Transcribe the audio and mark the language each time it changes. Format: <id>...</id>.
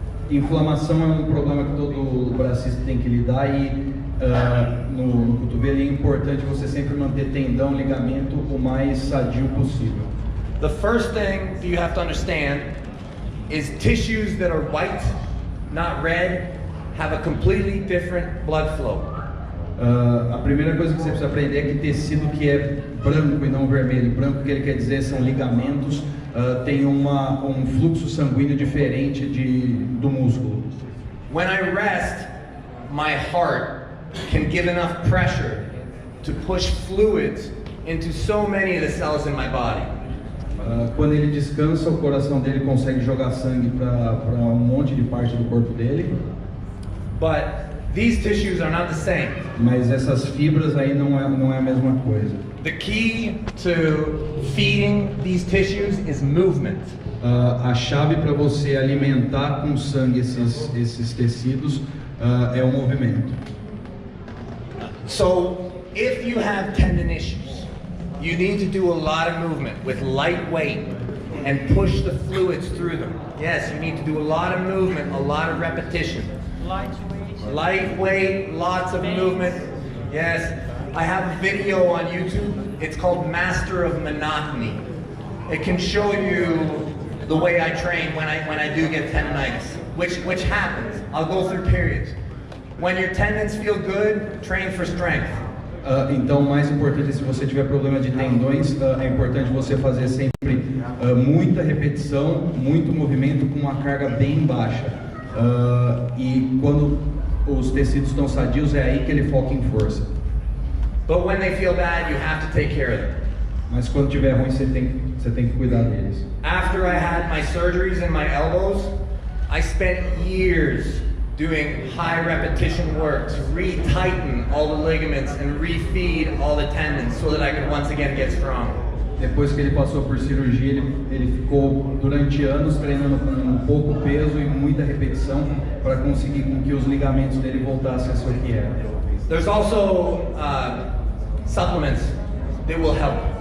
<pt>Inflamação é um problema que todo bracista tem que lidar e no cotovelo é importante você sempre manter tendão, ligamento o mais sadio possível.</pt> <en>The first thing that you have to understand is tissues that are white, not red, have a completely different blood flow.</en> <pt>A primeira coisa que você precisa aprender é que tecido que é branco e não vermelho, branco que ele quer dizer são ligamentos, tem um fluxo sanguíneo diferente do músculo.</pt> <en>When I rest, my heart can give enough pressure to push fluids into so many of the cells in my body.</en> <pt>Quando ele descansa, o coração dele consegue jogar sangue para um monte de parte do corpo dele.</pt> <en>But these tissues are not the same.</en> <pt>Mas essas fibras aí não é a mesma coisa.</pt> <en>The key to feeding these tissues is movement.</en> <pt>A chave para você alimentar com sangue esses tecidos é o movimento.</pt> <en>So, if you have tendon issues, you need to do a lot of movement with light weight and push the fluids through them. Yes, you need to do a lot of movement, a lot of repetition. Lightweight, lots of movement. Yes, I have a video on YouTube. It's called Master of Monotony. It can show you the way I train when I do get tendonitis, which happens. I'll go through periods. When your tendons feel good, train for strength.</en> <pt>Então, o mais importante é, se você tiver problema de tendões, é importante você fazer sempre muita repetição, muito movimento com uma carga bem baixa. E quando os tecidos estão sadios, é aí que ele foca em força.</pt> <en>But when they feel bad, you have to take care of them.</en> <pt>Mas quando tiver ruim, você tem que cuidar deles.</pt> <en>After I had my surgeries in my elbows, I spent years doing high repetition work to re-tighten all the ligaments and re-feed all the tendons so that I could once again get strong.</en> <pt>Depois que ele passou por cirurgia, ele ficou durante anos treinando com pouco peso e muita repetição para conseguir com que os ligamentos dele voltassem a ser o que era.</pt> <en>There's also supplements that will help.</en>